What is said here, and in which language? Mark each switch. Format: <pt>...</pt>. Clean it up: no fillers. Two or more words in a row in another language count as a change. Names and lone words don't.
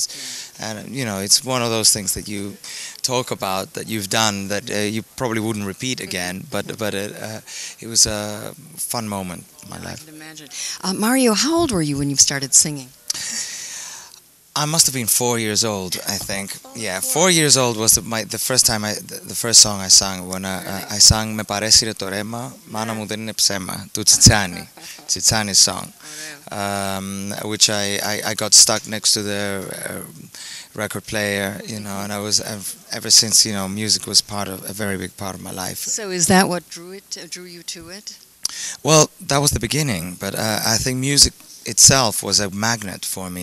<en>And it's one of those things that you talk about that you've done that you probably wouldn't repeat again, but it was a fun moment in my life. I can imagine. Mario, how old were you when you started singing? I must have been 4 years old, I think. Yeah, 4 years old was the first time the first song I sang, when I sang</en> <el>"Με παρέσυρε το ρέμα, μάνα μου δεν είναι ψέμα" του Τσιτσάνι,</el> <en>Tsitsani's song, which I got stuck next to the record player, and I was ever since music was a very big part of my life. So is that what drew you to it? Well, that was the beginning, but I think music itself was a magnet for me.</en>